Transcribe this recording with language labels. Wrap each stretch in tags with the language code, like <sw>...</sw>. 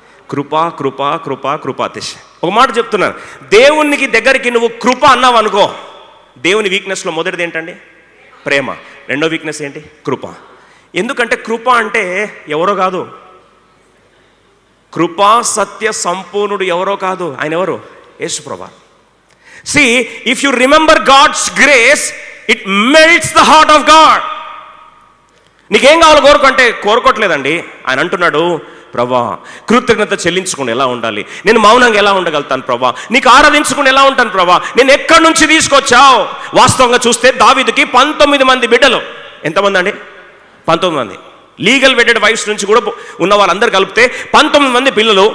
<te>కృప కృప కృప కృపాతిశ. ఒక మాట చెప్తున్నాను, దేవునికి దగ్గరికి నువ్వు కృప అన్నావు అనుకో, దేవుని వీక్నెస్లో మొదటిది ఏంటండి? ప్రేమ. రెండో వీక్నెస్ ఏంటి? కృప. ఎందుకంటే కృప అంటే ఎవరో కాదు, కృపా సత్య సంపూర్ణుడు ఎవరో కాదు, ఆయన ఎవరు? యేసుప్రభు.</te> <en>See, if you remember God's grace, it melts the heart of God.</en> <te>నీకేం కావాలో కోరుకుంటే కోరుకోవట్లేదండి. ఆయన అంటున్నాడు, ప్రభా కృతజ్ఞత చెల్లించుకుని ఎలా ఉండాలి, నేను మౌనంగా ఎలా ఉండగలుగుతాను ప్రభా, నీకు ఆరాధించుకుని ఎలా ఉంటాను ప్రభా, నేను ఎక్కడి నుంచి తీసుకొచ్చావు. వాస్తవంగా చూస్తే దావీదుకి 19 మంది బిడ్డలు. ఎంతమంది అండి? 19 మంది. లీగల్ వెడెడ్ వైఫ్స్ నుంచి కూడా ఉన్న వాళ్ళందరూ కలిపితే 19 మంది పిల్లలు.</te>